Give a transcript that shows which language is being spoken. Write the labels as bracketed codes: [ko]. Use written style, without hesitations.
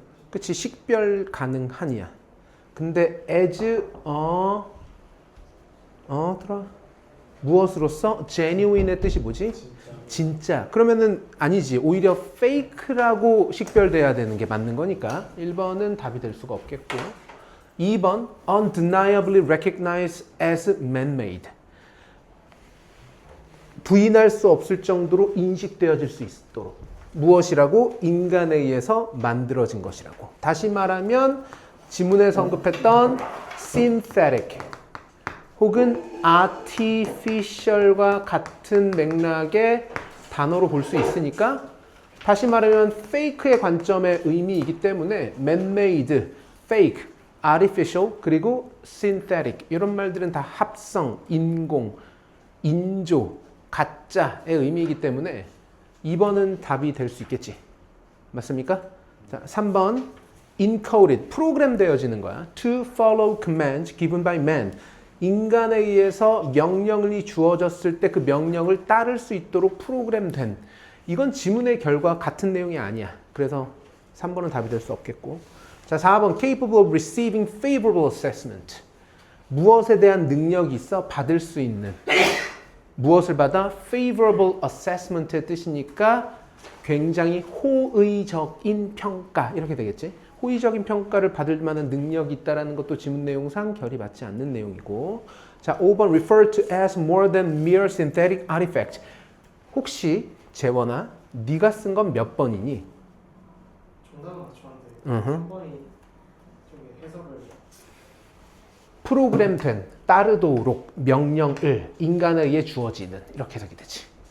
[ko] 그치, 식별 가능한이야. 근데 as 들어. 무엇으로서? genuine의 뜻이 뭐지? 진짜. 그러면은 아니지. 오히려 fake라고 식별돼야 되는 게 맞는 거니까 1번은 답이 될 수가 없겠고. [en] 2번 undeniably recognized as man-made. [ko] 부인할 수 없을 정도로 인식되어질 수 있도록. 무엇이라고? 인간에 의해서 만들어진 것이라고. 다시 말하면 지문에 언급했던 synthetic 혹은 artificial과 같은 맥락의 단어로 볼 수 있으니까 다시 말하면 fake의 관점의 의미이기 때문에 man-made, fake, artificial 그리고 synthetic 이런 말들은 다 합성, 인공, 인조, 가짜의 의미이기 때문에 2번은 답이 될 수 있겠지. 맞습니까? 자, 3번 encoded, 프로그램 되어지는 거야. [en] To follow commands given by man. [ko] 인간에 의해서 명령이 주어졌을 때 그 명령을 따를 수 있도록 프로그램된. 이건 지문의 결과 같은 내용이 아니야. 그래서 3번은 답이 될 수 없겠고. 자, [en] 4번 capable of receiving favorable assessment. [ko] 무엇에 대한 능력이 있어? 받을 수 있는. 무엇을 받아? [en] favorable assessment [ko] 의 뜻이니까 굉장히 호의적인 평가 이렇게 되겠지. 호의적인 평가를 받을 만한 능력이 있다는 것도 지문 내용상 결이 맞지 않는 내용이고. 자, [en] 5번 refer to as more than mere synthetic artifact. [ko] 혹시 재원아, 네가 쓴 건 몇 번이니? 정답은 맞췄는데 으흠. 3번이 좀 해석을 프로그램된, 따르도록 명령을 인간에 의해 주어지는 이렇게 해석이 되지.